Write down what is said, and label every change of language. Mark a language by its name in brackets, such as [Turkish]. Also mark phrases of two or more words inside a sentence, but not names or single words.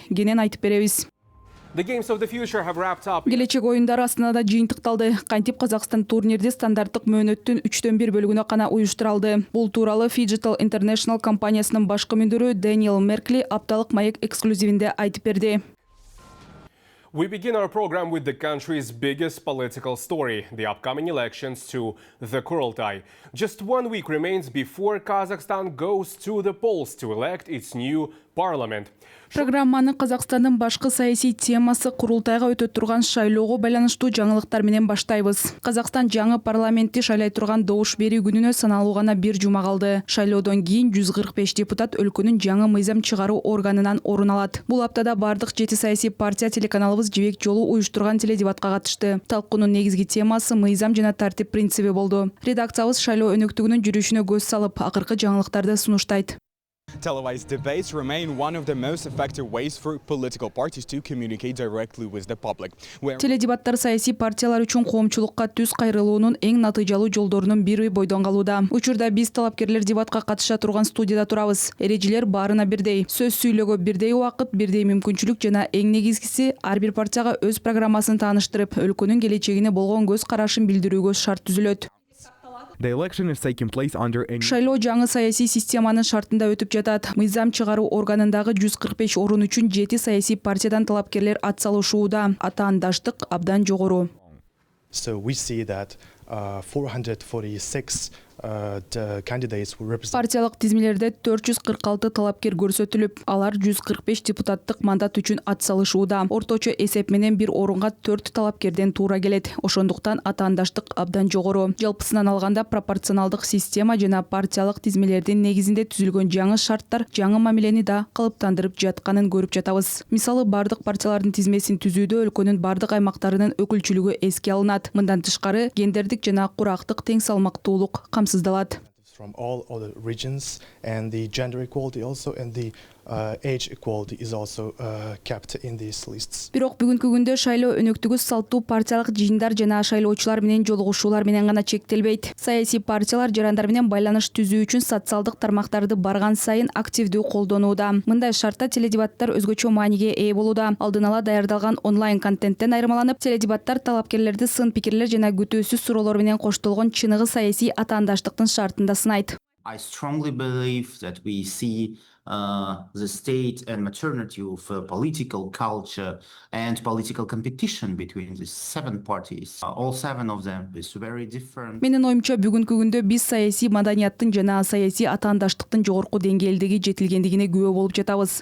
[Kyrgyz] Кенен айтып беребиз. Келечек оюндары Астанада жыйынтыкталды. Кантип Казакстан турнирди стандарттык мөөнөттүн 3/4 бөлүгүнө гана уюштура алды. Бул тууралуу Digital International компаниясынын башкы мүндүрү Дэниел Меркли апталык маек эксклюзивинде айтып берди. [English] We begin our program with the country's biggest political story, the upcoming elections to the Kurultai. Just 1 week remains before Kazakhstan goes to the polls to elect its new parliament. [Kyrgyz] Программаны Казакстандын башкы саясий темасы курултайга өтө турган шайлоого байланыштуу жаңылыктар менен баштайбыз. Казакстан жаңы парламентти шайлай турган добуш берүү күнүнө саналуу гана 1 жума калды. Шайлоодон кийин 145 депутат өлкөнүн жаңы мыйзам чыгаруу органынан орун алат. Бул аптада бардык 7 саясий партия телеканалыбыз Жибек жолу уюштурган теледебатка катышты. Талкуунун негизги темасы мыйзам жана тартип принциби болду. Редакциябыз шайлоо өнөктүгүнүн жүрүшүнө көз салып, акыркы жаңылыктарды сунуштайт. [English] Televised debates remain one of the most effective ways for political parties to communicate directly with the public. [Kyrgyz] Теледебаттар саясий партиялар үчүн коомчулукка түз кайрылуунун эң натыйжалуу жолдорунун бири бойдон калууда. Учурда биз талапкерлер дебатка катыша турган студияда турабыз. Эрежелер баарына бирдей. Сөз сүйлөөгө бирдей убакыт, бирдей мүмкүнчүлүк жана эң негизгиси ар бир партияга өз программасын тааныштырып, өлкөнүн келечегине болгон көз карашын билдирүүгө шарт түзүлөт. [English] The election is taking place under a [Kyrgyz] Шайлоо жаңы саясий системанын шартында өтүп жатат. Мыйзам чыгаруу органындагы 145 орун үчүн 7 саясий партиядан талапкерлер ат салышууда. Атаандаштык абдан жогору. [English] So we see that 446 the candidates who represent. [Kyrgyz] Партиялык тизмелерде 446 талапкер көрсөтүлүп, алар 145 депутаттык мандат үчүн ат салышууда. Орточо эсеп менен бир орунга 4 талапкерден туура келет. Ошондуктан атаандаштык абдан жогору. Жалпысынан алганда пропорционалдык система жана партиялык тизмелердин негизинде түзүлгөн жаңы шарттар жаңы мамилени да калыптандырып жатканын көрүп жатабыз. Мисалы, бардык партиялардын тизмесин түзүүдө өлкөнүн бардык аймактарынын өкүлчүлүгү эске алынат. Мындан тышкары, гендердик жана курактык тең салмактуулук камсыздалат. [English] From all other regions, and the gender equality also, and the age equality is also kept in these lists. [Kyrgyz] Бирок бүгүнкү күндө шайлоо өнөктүгү салттуу партиялык жыйындар жана шайлоочулар менен жолугушуулар менен гана чектелбейт. Саясий партиялар жарандар менен байланыш түзүү үчүн социалдык тармактарды барган сайын активдүү колдонууда. Мындай шартта теледебаттар өзгөчө мааниге ээ болууда. Алдын ала даярдалган онлайн контенттен айырмаланып, теледебаттар талапкерлерди сын пикирлер жана күтүүсүз суроолор менен коштолгон чыныгы саясий атаандаштыктын шартында сынайт. [English] I strongly believe that we see the state and maternity of political culture and political competition between the 7 parties. All 7 of them is very different. [Kyrgyz] Менин оюмча бүгүнкү күндө биз саясий маданияттын жана саясий атаандаштыктын жогорку деңгээлдеги жетилгендигине күбө болуп жатабыз.